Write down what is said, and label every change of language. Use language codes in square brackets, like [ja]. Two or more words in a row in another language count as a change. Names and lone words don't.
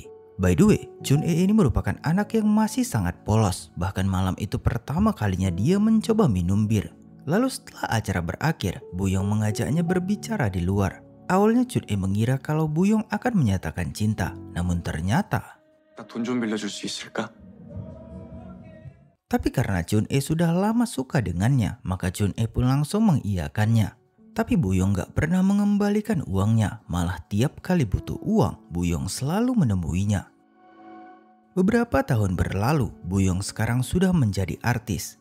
[en] By the way, [id] Chun-e ini merupakan anak yang masih sangat polos, bahkan malam itu pertama kalinya dia mencoba minum bir. Lalu setelah acara berakhir, Buyong mengajaknya berbicara di luar. Awalnya Chun-e mengira kalau Buyong akan menyatakan cinta, namun ternyata [ko] 돈 좀 빌려줄 수 있을까? [id] tapi karena Chun-e sudah lama suka dengannya, maka Chun-e pun langsung mengiyakannya. Tapi Buyong gak pernah mengembalikan uangnya, malah tiap kali butuh uang, Buyong selalu menemuinya. Beberapa tahun berlalu, Buyong sekarang sudah menjadi artis.